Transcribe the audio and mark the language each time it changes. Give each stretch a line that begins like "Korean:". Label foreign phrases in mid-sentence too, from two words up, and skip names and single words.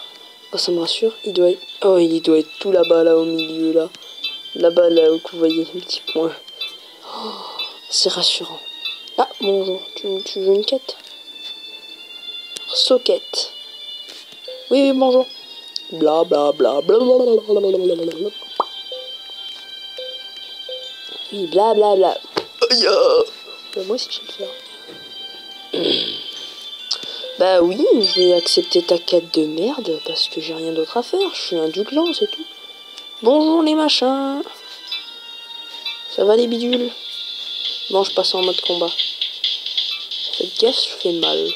French: Oh, ça me rassure. Il doit être tout là-bas, là, au milieu, là. Là-bas, là, où vous voyez le petit point. Oh, c'est rassurant. Ah, bonjour. Tu veux une quête? Socket. Oui, bonjour. Bla bla bla bla bla bla bla bla bla bla. Oui, bla bla bla. Moi aussi, je vais le faire. Bah oui, je vais accepter ta quête de merde parce que j'ai rien d'autre à faire. Je suis un douglan, c'est tout. Bonjour les machins. Ça va les bidules? Bon, je passe en mode combat. Faites gaffe, je fais mal.